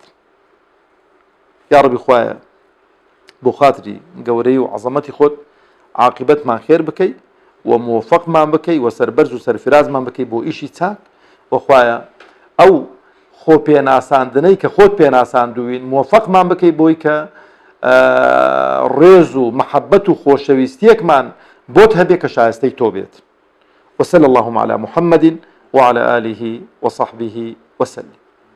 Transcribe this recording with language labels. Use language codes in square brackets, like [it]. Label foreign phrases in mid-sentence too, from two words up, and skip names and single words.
[ckb] یا ڕەبی خوایە بۆ خاتری گەورەی و عەزەمەتی خۆت عاقبەتمان خێر بکەی و موفقمان بکەی و سەربەرز و سەرفرازمان بکەی بۆ ئیشی چاک. و خوایە ئەو خۆ پێناساندنەی کە خۆت پێناساندووین موفقمان بکەی بۆی کە ڕێز و مەحەبەت و خۆشەویستیەکمان بۆت هەبێ کە شایستەی تۆ بێت. [ar] وصلى اللهم على محمد وعلى آله وصحبه وسلم.